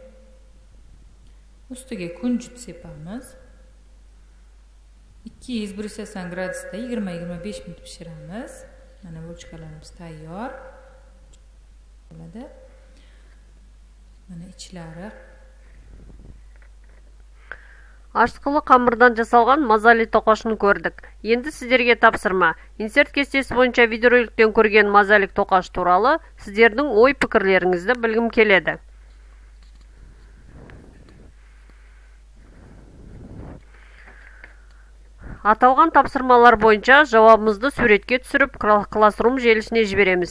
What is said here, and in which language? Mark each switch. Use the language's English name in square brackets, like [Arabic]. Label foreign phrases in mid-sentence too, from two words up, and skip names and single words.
[Uzbek] Ustiga kunjut sepamiz. 200-180 gradusda 20-25 minut pishiramiz. Mana bulchkalarimiz tayyor. Bo'ladi. Mana ichlari. [Kazakh] Ашытқылы қамырдан жасалған мазали тоқашын көрдік. Енді сіздерге тапсырма. Инсерт кестесі бойынша видеороликтен көрген мазалик тоқаш туралы сіздердің ой пікірлеріңізді білгім келеді. Аталған тапсырмалар бойынша жауабымызды суретке түсіріп, Classroom желісіне жібереміз.